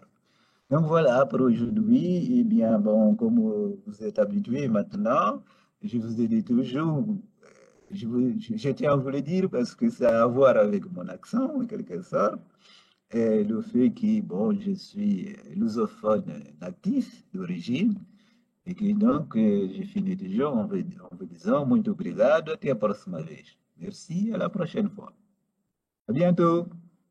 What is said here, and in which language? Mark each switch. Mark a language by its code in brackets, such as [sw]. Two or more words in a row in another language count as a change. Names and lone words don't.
[fr] Donc, voilà pour aujourd'hui. Eh bien, bon, comme vous êtes habitués maintenant, je vous ai dit toujours je tiens à vous le dire parce que ça a à voir avec mon accent, en quelque sorte, et le fait que, bon, je suis lusophone natif d'origine, et que donc, je finis toujours en vous disant [pt] muito obrigado, até a próxima vez. [fr] Merci, à la prochaine fois. À bientôt.